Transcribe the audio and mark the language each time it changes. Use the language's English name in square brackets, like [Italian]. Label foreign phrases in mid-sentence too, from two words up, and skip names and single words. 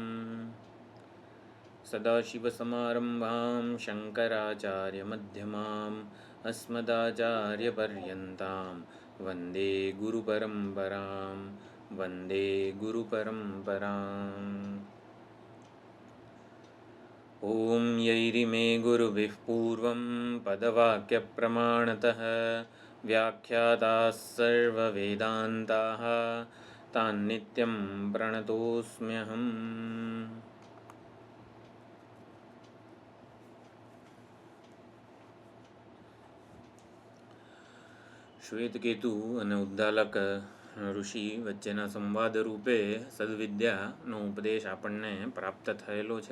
[Sanskrit] सदाशिवसमारम्भां शङ्कराचार्यमध्यमाम् अस्मदाचार्यपर्यन्तां वन्दे गुरुपरम्परां वन्दे गुरुपरम्पराम्। ॐ यैरिमे गुरुभिः पूर्वं पदवाक्यप्रमाणतः व्याख्याताः सर्ववेदान्ताः तान्नित्यं प्रणतोऽस्म्यहम्। [Gujarati] શ્વેતકેતુ અને ઉદ્દાલક ઋષિ વચ્ચેના સંવાદ રૂપે સદવિદ્યાનો ઉપદેશ આપણને પ્રાપ્ત થયેલો છે.